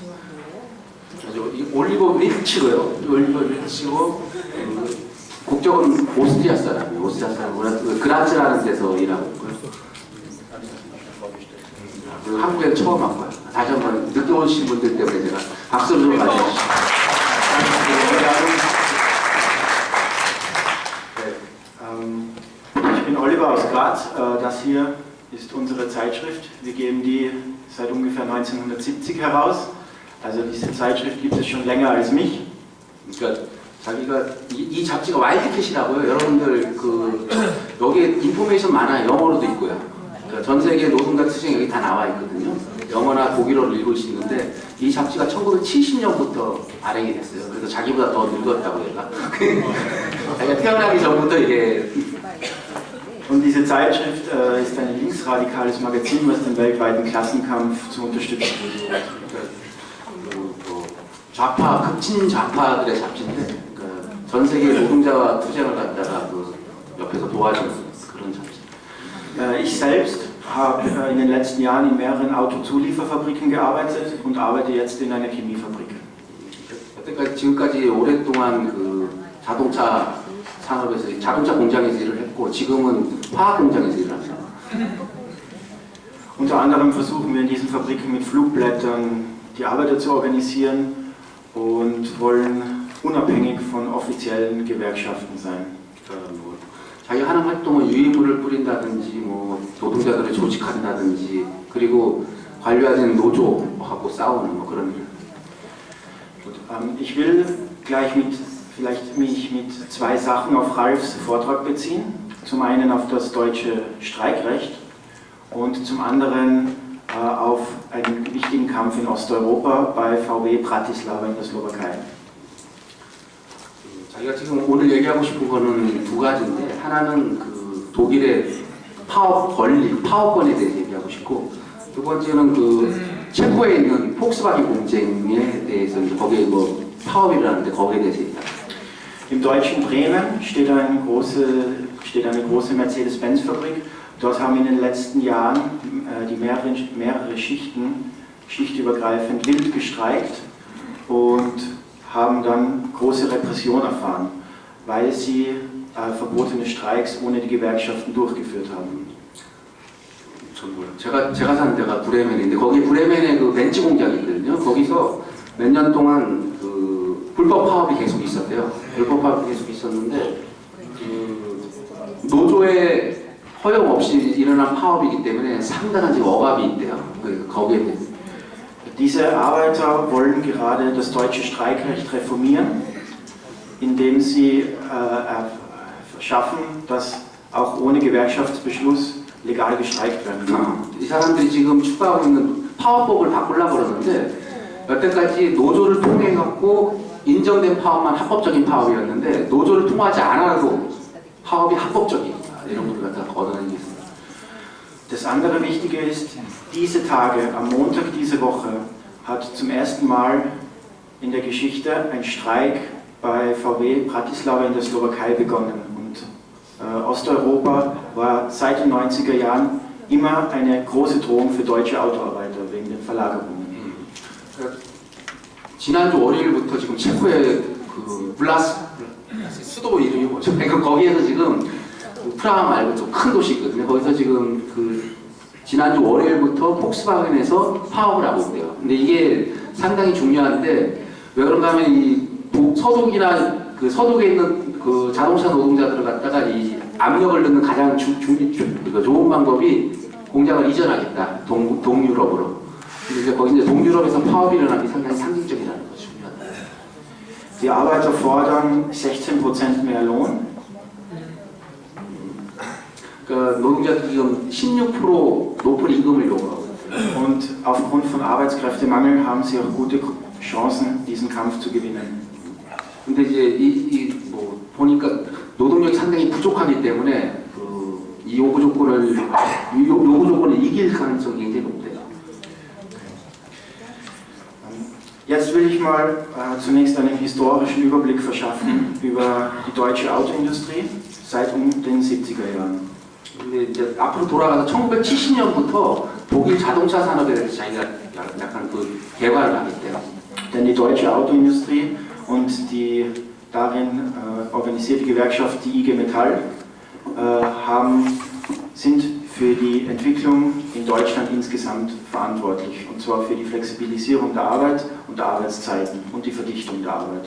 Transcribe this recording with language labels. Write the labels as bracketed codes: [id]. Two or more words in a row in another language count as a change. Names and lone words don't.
[ko] 이 올리버 윌치고요. 올리버 윌치고 국적은 오스트리아 사람이에요. 오스트리아 사람 그라츠라는 데서 일하고 있고요. 한국에 처음 왔고요. 다시 한번 늦게 오신 분들 때문에 제가 박수를 좀 맞아주시죠. [de] Ich bin Oliver aus Graz. Das hier ist unsere Zeitschrift. Wir geben die seit ungefähr 1970 heraus. Also diese Zeitschrift gibt es schon länger als mich. [ko] 그러니까 자기가 이 잡지가 와일드캣이라고요. 여러분들 그 여기에 인포메이션 많아요. 영어로도 있고요. 그러니까 전 세계 노동자 투쟁 여기 다 나와 있거든요. 영어나 독일어로 읽을 수 있는데 이 잡지가 1970년부터 발행이 됐어요. 그래서 자기보다 더 늙었다고 얘가. 자기가 태어나기 전부터 이게. [de] Und diese Zeitschrift ist ein linksradikales Magazin, was den weltweiten Klassenkampf zu unterstützen versucht. [ko] 좌파, 극진 좌파들의 잡지인데 전 세계 노동자와 투쟁을 갖다가 옆에서 도와주는 그런 잡지. [de] Ich selbst habe in den letzten Jahren in mehreren Autozulieferfabriken gearbeitet und arbeite jetzt in einer Chemiefabrik. [ko] 여태까지 지금까지 오랫동안 그 자동차 산업에서 자동차 공장에서 일을 했고 지금은 화학 공장에서 일을 합니다. [de] Unter anderem versuchen wir in diesen Fabriken mit Flugblättern die Arbeiter zu organisieren und wollen unabhängig von offiziellen Gewerkschaften sein. [ko] 자기 하는 활동은 유해물을 뿌린다든지 뭐 노동자들을 조직한다든지 그리고 관리하는 노조하고 싸우는 뭐 그런 일. [de] Ich will gleich mich mit zwei Sachen auf Ralfs Vortrag beziehen. Zum einen auf das deutsche Streikrecht und zum anderen auf einen wichtigen Kampf in Osteuropa bei VW Bratislava in der Slowakei. [ko] 자기가 지금 오늘 얘기하고 싶은 거는 두 가지인데 하나는 그 독일의 파업권에 대해서 얘기하고 싶고 두 번째는 그 체코에 있는 폭스바겐 공장에 대해서 거기에 뭐 파업이라는데 거기에 대해서 얘기합니다. [de] Im deutschen Bremen steht eine große Mercedes-Benz-Fabrik. Dort haben in den letzten Jahren die mehrere Schichten schichtübergreifend wild gestreikt und haben dann große Repression erfahren, weil sie verbotene Streiks ohne die Gewerkschaften durchgeführt haben. [ko] 제가 사는 데가 브레멘인데 거기 브레멘에 그 벤츠 공장이 있거든요. 거기서 몇 년 동안 그 불법 파업이 계속 있었대요. 불법 파업이 계속 있었는데 그 노조의 허용 없이 일어난 파업이기 때문에 상당한 지금 억압이 있대요. 거기에 대해서. [de] Diese Arbeiter wollen gerade das deutsche Streikrecht reformieren, indem sie schaffen, dass auch ohne Gewerkschaftsbeschluss legal gestreikt werden kann. [ko] 이 사람들이 지금 추구하고 있는 파업법을 바꾸려고 그러는데 여태까지 노조를 통해 갖고 인정된 파업만 합법적인 파업이었는데 노조를 통하지 않아도 파업이 합법적인 이런 것들 갖다 얻어내는 게 있습니다. [de] Das andere Wichtige ist, diese Tage, am Montag diese Woche, hat zum ersten Mal in der Geschichte ein Streik bei VW Bratislava in der Slowakei begonnen. Und Osteuropa war seit den 90er Jahren immer eine große Drohung für deutsche Autoarbeiter wegen den Verlagerungen. [ko] 지난주 월요일부터 지금 체코의 그 수도 이름이 뭐죠? 거기에서 지금 프라하 말고 좀 큰 도시 있거든요. 거기서 지금 그 지난주 월요일부터 폭스바겐에서 파업을 하고 있대요. 근데 이게 상당히 중요한데 왜 그런가 하면 이 서독이나 그 서독에 있는 그 자동차 노동자들을 갖다가 이 압력을 넣는 가장 그러니까 좋은 방법이 공장을 이전하겠다. 동유럽으로. 근데 이제 거기 이제 동유럽에서 파업이 일어나는 게 상당히 상징적이라는 거죠. [de] Die Arbeiter fordern 16% mehr Lohn. [ko] 그러니까 노동자들이 지금 16% 높은 임금을 요구하고 있어요. [de] Und aufgrund von Arbeitskräftemangel haben sie auch gute Chancen, diesen Kampf zu gewinnen. [ko] 근데 이제 뭐 보니까 노동력이 상당히 부족하기 때문에 이 요구 조건을 이길 가능성이 굉장히 높대요. [de] Jetzt will ich mal zunächst einen historischen Überblick verschaffen über die deutsche Autoindustrie seit den 70er Jahren. [ko] 근데 이제 앞으로 돌아가서 1970년부터 독일 자동차 산업에 대해서 자기가 약간 그 개발을 하겠대요. [de] Denn die deutsche Autoindustrie und die darin organisierte Gewerkschaft, die IG Metall, sind für die Entwicklung in Deutschland insgesamt verantwortlich. Und zwar für die Flexibilisierung der Arbeit und der Arbeitszeiten und die Verdichtung der Arbeit.